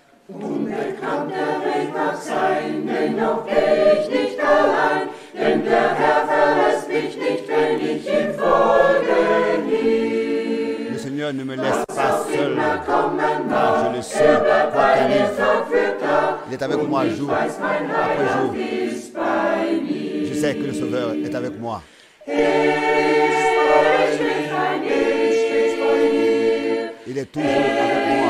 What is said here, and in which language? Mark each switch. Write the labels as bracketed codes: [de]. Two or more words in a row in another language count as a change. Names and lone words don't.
[de] Unbekannt der Weg mag sein, dennoch geh ich nicht allein, denn der Herr verlässt mich nicht, wenn ich ihm folge nie. [fr] Le Seigneur ne me laisse pas seul, car je le suis, quoi qu'il arrive. Il est avec moi jour après jour. Je sais que le Sauveur est avec moi. Il est toujours avec moi.